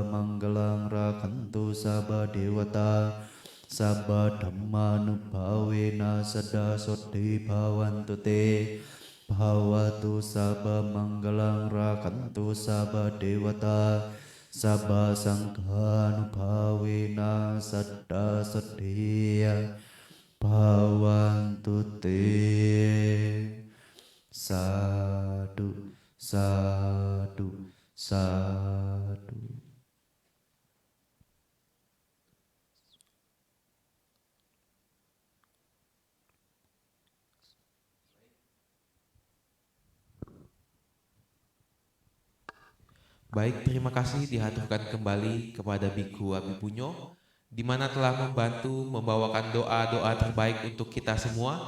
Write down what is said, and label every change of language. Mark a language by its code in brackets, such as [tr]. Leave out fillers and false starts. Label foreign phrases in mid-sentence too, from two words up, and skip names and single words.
[pi] manggalang rakantu sabba dewata sabba dhammanubhavena saddha sodhe bhavantu te bhavatu sabba manggalang rakantu sabba dewata sabba sanghanubhavena saddha sodhe bhavantu te. Sadu, sadu, sadu. [id] Baik, terima kasih dihaturkan kembali kepada Biku Abipunyo, di mana telah membantu membawakan doa-doa terbaik untuk kita semua.